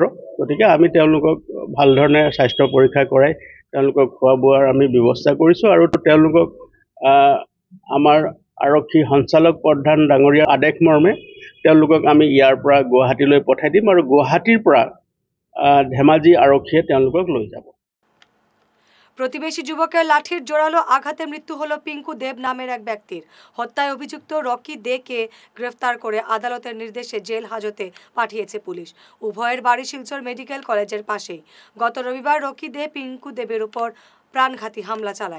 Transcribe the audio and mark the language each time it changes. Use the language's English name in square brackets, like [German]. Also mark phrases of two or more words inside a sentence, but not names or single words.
[Assamese] গতিকে আমি তেওঁলোকক ভাল ধৰণে স্বাস্থ্য পৰীক্ষা কৰাই তেওঁলোকক খোৱা বোৱাৰ আমি ব্যৱস্থা কৰিছোঁ আৰু তেওঁলোকক আমাৰ আৰক্ষী সঞ্চালক প্ৰধান ডাঙৰীয়াৰ আদেশ মৰ্মে তেওঁলোকক আমি ইয়াৰ পৰা গুৱাহাটীলৈ পঠাই দিম আৰু গুৱাহাটীৰ পৰা ধেমাজি আৰক্ষীয়ে তেওঁলোকক লৈ যাব। [Bangla] প্রতিবেশী যুবকের লাঠির জোরালো আঘাতে মৃত্যু হলো পিঙ্কু দেব নামের এক ব্যক্তির। হত্যায় অভিযুক্ত রকি দেকে গ্রেফতার করে আদালতের নির্দেশে জেল হাজতে পাঠিয়েছে পুলিশ। উভয়ের বাড়ি শিলচর মেডিকেল কলেজের পাশেই। গত রবিবার রকি দে পিঙ্কু দেবের উপর প্রাণঘাতী হামলা চালায়।